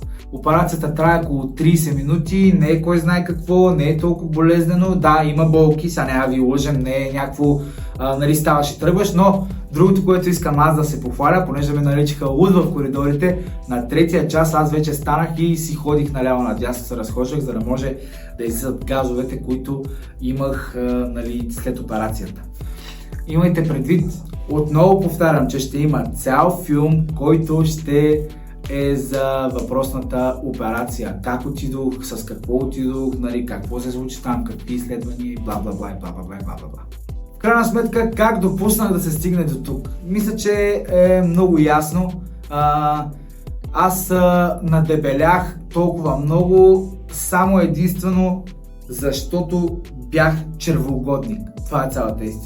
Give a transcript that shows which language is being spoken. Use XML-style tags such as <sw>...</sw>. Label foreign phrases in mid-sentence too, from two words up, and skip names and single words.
<bg>Операцията трае около 30 минути, не е кой знае какво, не е толкова болезнено, да, има болки, сега няма ви лъжем, не е някакво ставаш и тръгваш, но другото, което искам аз да се похваля, понеже ме наричаха луд в коридорите, на третия час аз вече станах и си ходих наляво надясно, се разхождах, за да може да излизат газовете, които имах след операцията. Имайте предвид, отново повтарям, че ще има цял филм, който ще е за въпросната операция. Как отидох, с какво отидох, какво се случи там, какви изследвания и бла-бла-бла и бла-бла-бла. В крайна сметка, как допуснах да се стигне до тук? Мисля, че е много ясно. Аз надебелях толкова много, само единствено, защото бях червоугодник. Това е цялата истина.</bg>